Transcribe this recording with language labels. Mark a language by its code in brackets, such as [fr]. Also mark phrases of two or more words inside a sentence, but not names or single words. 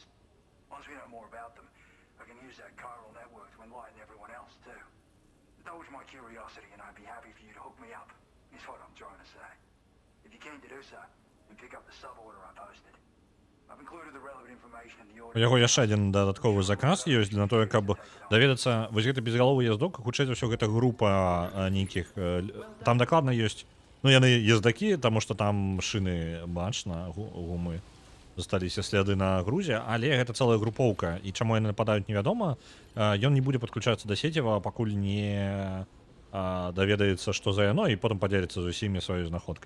[en] Once we know more about them, I can use that chiral network to enlighten everyone else, too. Indulge my curiosity and I'd be happy for you to hook me up, is what I'm trying to say. If you're keen to do so, then pick up the sub-order I posted. I've included the relevant information in the order... [be] У яго яшчэ адзін дадатковы заказ ёсць для тое, каб даведацца, вось гэты безгаловы яздок, хутчэй за ўсё гэта група нейкіх... Там дакладна ёсць, ну яны ездакі, таму што там шыны бачна, гумы. Засталіся сляды на грузе, але гэта цэлая групоўка, і чаму яны нападаюць невядома, ён не будзе падключацца да сеціва, пакуль не даведаецца, што за яно, і потым падзеліцца з усімі сваёй знаходкай.